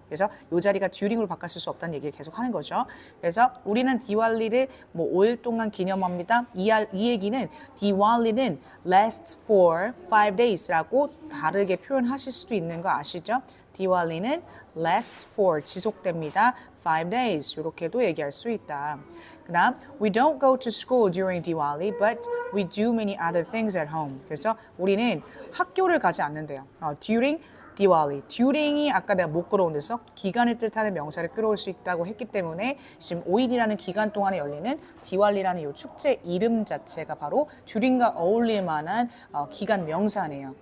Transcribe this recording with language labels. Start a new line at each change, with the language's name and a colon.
Korean: 그래서 이 자리가 during으로 바꿨을 수 없다는 얘기를 계속 하는 거죠. 그래서 우리는 디왈리를 뭐 5일 동안 기념합니다. 이 얘기는 디왈리는
English: lasts for 5 days
Korean: 라고 다르게 표현하실 수도 있는 거 아시죠? 디왈리는
English: lasts for,
Korean: 지속됩니다.
English: 5 days,
Korean: 이렇게도 얘기할 수 있다. 그 다음,
English: we don't go to school during Diwali, but we do many other things at home.
Korean: 그래서 우리는 학교를 가지 않는데요.
English: during Diwali,
Korean: during이 아까 내가 못 끌어온 데서 기간을 뜻하는 명사를 끌어올 수 있다고 했기 때문에 지금 5일이라는 기간 동안에 열리는 디왈리라는 이 축제 이름 자체가 바로 during과 어울릴 만한 기간 명사네요.